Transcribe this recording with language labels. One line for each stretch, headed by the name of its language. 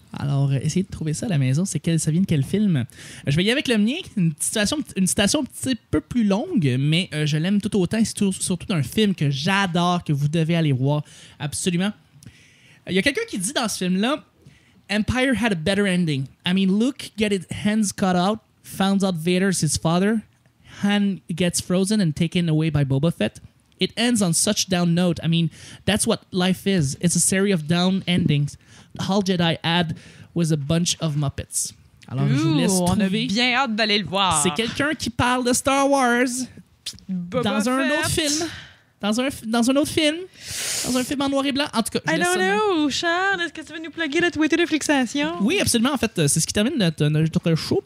French: Alors, essayez de trouver ça à la maison. Ça vient de quel film? Je vais y aller avec le mien, une citation un petit peu plus longue, mais je l'aime tout autant. C'est surtout d'un film que j'adore, que vous devez aller voir. Absolument. Il y a quelqu'un qui dit dans ce film-là,
English: Empire had a better ending. I mean, Luke get his hands cut out, finds out Vader's his father, Han gets frozen and taken away by Boba Fett. It ends on such down note. I mean, that's what life is. It's a series of down endings. All Jedi had was a bunch of Muppets.
French: Alors, je vous laisse trouver. On a bien hâte d'aller le voir. C'est quelqu'un qui parle de Star Wars dans un autre film. Dans un autre film. Dans un film en noir et blanc. En tout cas, je
English: I don't know, Charles.
French: Est-ce que tu veux nous plugger le Twitter de Fixation? Oui, absolument. En fait, c'est ce qui termine notre show.